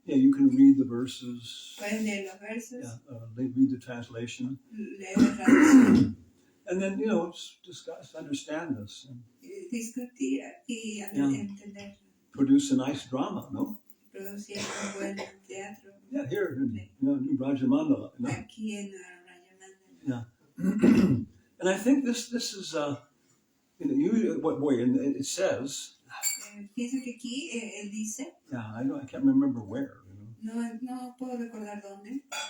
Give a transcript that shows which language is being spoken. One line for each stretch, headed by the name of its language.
English: Yeah, you can read the verses.
Spanish: Pueden leer los versos,
English: They read the translation.
Spanish: leer la traducción,
English: And then, discuss, understand this. And
Spanish: discutir y entender.
English: produce a nice drama, no?
Spanish: Producir un buen teatro
English: Yeah, here in New Brajamandala.
Spanish: aquí en Rayana.
English: Yeah. And I think this is and it says,
Spanish: Pienso que aquí él dice,
English: yeah, I can't remember where.
Spanish: no puedo recordar dónde,